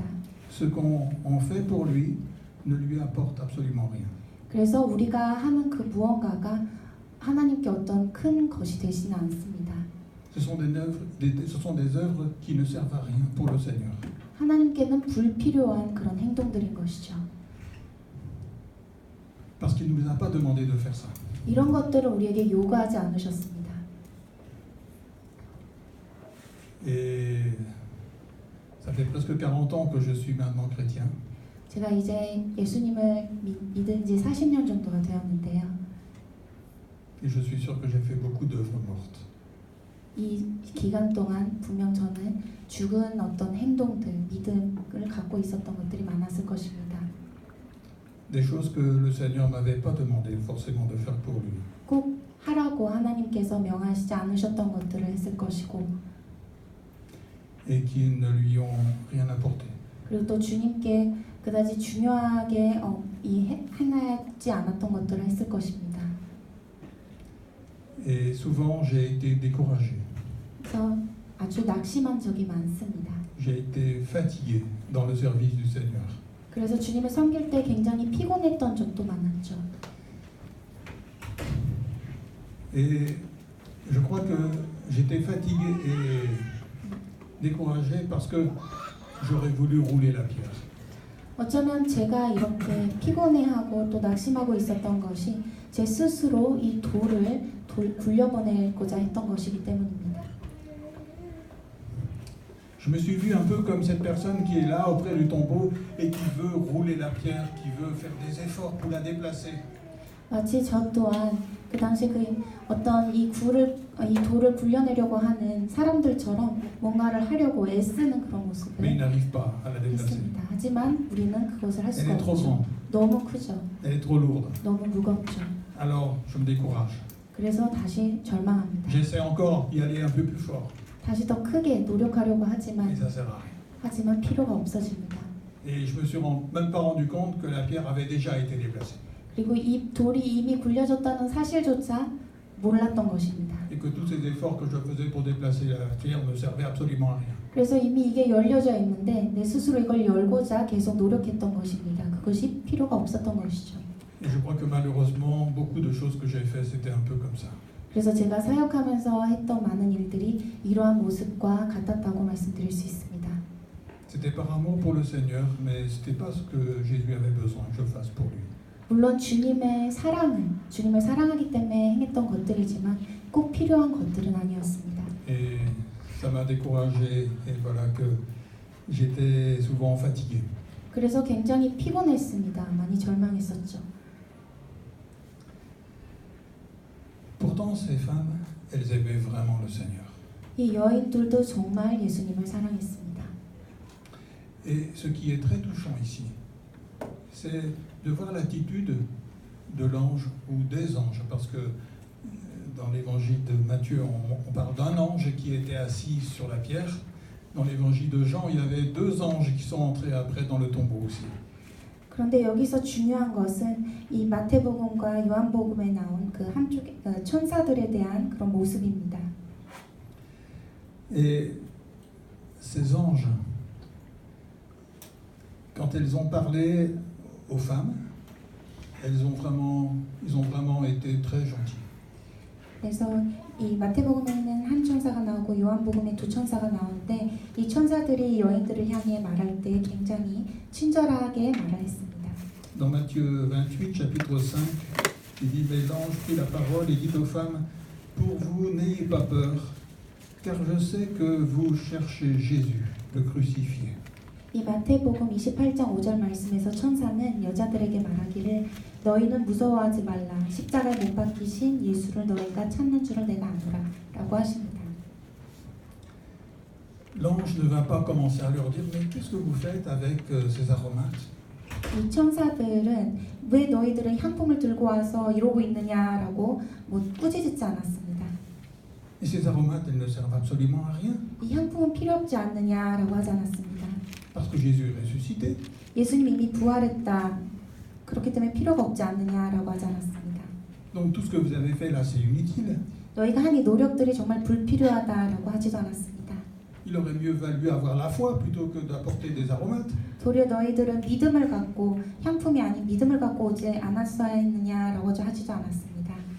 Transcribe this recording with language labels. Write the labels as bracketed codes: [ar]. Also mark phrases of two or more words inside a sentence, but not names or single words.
[fr] Ce qu'on fait pour lui ne lui apporte absolument rien. [ko] 그래서 우리가 하는 그 무언가가 하나님께 어떤 큰 것이 되지는 않습니다. [fr] Ce sont des œuvres qui ne servent à rien pour le Seigneur. [ko] 하나님께는 불필요한 그런 행동들인 것이죠. [fr] Parce qu'il ne nous a pas demandé de faire ça. [ko] 이런 것들을 우리에게 요구하지 않으셨습니다. [fr] Et ça fait presque 40 ans que je suis maintenant chrétien. [ko] 제가 이제 예수님을 믿은 지 40년 정도가 되었는데요. [fr] Et je suis sûr que j'ai fait beaucoup d'œuvres mortes. [ko] 이 기간 동안 분명 저는 죽은 어떤 행동들, 믿음을 갖고 있었던 것들이 많았을 것입니다. [fr] Des choses que le Seigneur m'avait pas demandé forcément de faire pour lui. [ko] 꼭 하라고 하나님께서 명하시지 않으셨던 것들을 했을 것이고 [fr] Et qui ne lui ont rien apporté. [ko] 그리고 또 주님께 그다지 중요하게 행하지 않았던 것들을 했을 것입니다. [fr] Et souvent j'ai été découragé. [ko] 그래서 아주 낙심한 적이 많습니다. [fr] J'ai été fatigué dans le service du Seigneur. [ko] 그래서 주님을 섬길 때 굉장히 피곤했던 적도 많았죠. [fr] Et je crois que j'étais fatigué et découragé parce que j'aurais voulu rouler la pierre. [ko] 어쩌면 제가 이렇게 피곤해하고 또 낙심하고 있었던 것이 제 스스로 이 돌을 굴려보내고자 했던 것이기 때문입니다. [fr] Je me suis vu un peu comme cette personne qui est là auprès du tombeau et qui veut rouler la pierre, qui veut faire des efforts pour la déplacer. [ko] 마치 저 또한 그 당시 어떤 이 돌을 굴려내려고 하는 사람들처럼 뭔가를 하려고 애쓰는 그런 [fr] Mais [ko] 모습을 [fr] il n'arrive pas à la déplacer. [ko] 했습니다. 하지만 우리는 그것을 할 [fr] Elle [ko] 수가 [fr] est trop [ko] 없죠. [fr] grande, [ko] 너무 크죠. [fr] elle est trop lourde. [ko] 너무 무겁죠. [fr] Alors je me décourage. [ko] 그래서 다시 절망합니다. [fr] J'essaie encore d'y aller un peu plus fort. [ko] 다시 더 크게 노력하려고 하지만 [fr] Et ça sert à rien. [ko] 하지만 필요가 없어집니다. [fr] Et je me suis même pas rendu compte que la pierre avait déjà été déplacée. [ko] 그리고 이 돌이 이미 굴려졌다는 사실조차 몰랐던 것입니다. [fr] Et que tous ces efforts que je faisais pour déplacer la pierre ne servaient absolument à rien. [ko] 그래서 이미 이게 열려져 있는데 내 스스로 이걸 열고자 계속 노력했던 것입니다. 그것이 필요가 없었던 것이죠. [fr] Et je crois que malheureusement, beaucoup de choses que j'ai fait, c'était un peu comme ça. [ko] 그래서 제가 사역하면서 했던 많은 일들이 이러한 모습과 같았다고 말씀드릴 수 있습니다. [fr] C'était par amour pour le Seigneur, mais c'était pas ce que Jésus avait besoin que je fasse pour lui. [ko] 물론 주님을 사랑하기 때문에 행했던 것들이지만 꼭 필요한 것들은 아니었습니다. [fr] Et ça m'a découragé, et voilà que j'étais souvent fatigué. [ko] 그래서 굉장히 피곤했습니다. 많이 절망했었죠. [fr] Pourtant, ces femmes, elles aimaient vraiment le Seigneur. [ko] 이 여인들도 정말 예수님을 사랑했습니다. [fr] Et ce qui est très touchant ici, c'est de voir l'attitude de l'ange ou des anges, parce que dans l'évangile de Matthieu, on parle d'un ange qui était assis sur la pierre. Dans l'évangile de Jean, il y avait 2 anges qui sont entrés après dans le tombeau aussi. [ko] 그런데 여기서 중요한 것은 이 마태복음과 요한복음에 나온 그 한쪽 천사들에 대한 그런 모습입니다. [fr] Et ces anges, quand elles ont parlé aux femmes, ils ont vraiment été très gentils. [ko] 그래서 이 마태복음에는 한 천사가 나오고 요한복음에 2 천사가 나오는데 이 천사들이 여인들을 향해 말할 때 굉장히 친절하게 말했습니다. [fr] Dans Matthieu 28, chapitre 5, il dit « Mais l'ange prit la parole et dit aux femmes, pour vous, n'ayez pas peur, car je sais que vous cherchez Jésus, le crucifié. » [ko] 이 마태복음 28장 5절 말씀에서 천사는 여자들에게 말하기를 너희는 무서워하지 말라 십자가에 못 박히신 예수를 너희가 찾는 줄을 내가 아노라 라고 하십니다. [fr] L'ange ne va pas commencer à leur dire « Mais qu'est-ce que vous faites avec ces aromates ?» [ko] 이 천사들은 왜 너희들은 향품을 들고 와서 이러고 있느냐라고 꾸짖지 않았습니다. [fr] Et ces aromates, elles ne servent absolument à rien. [ko] 이 향품은 필요 없지 않느냐라고 하지 않았습니다. [fr] Parce que Jésus est ressuscité. [ko] 예수님 이미 부활했다. 그렇기 때문에 필요가 없지 않느냐라고 하지 않았습니다. [fr] Donc tout ce que vous avez fait là, c'est inutile. [ko] 너희가 한 이 노력들이 정말 불필요하다라고 하지도 않았습니다. [fr] Il aurait mieux valu avoir la foi plutôt que d'apporter des aromates. [ko] 도리어 너희들은 믿음을 갖고 향품이 아닌 믿음을 갖고 오지 않았어야 했느냐라고 하지도 않았습니다.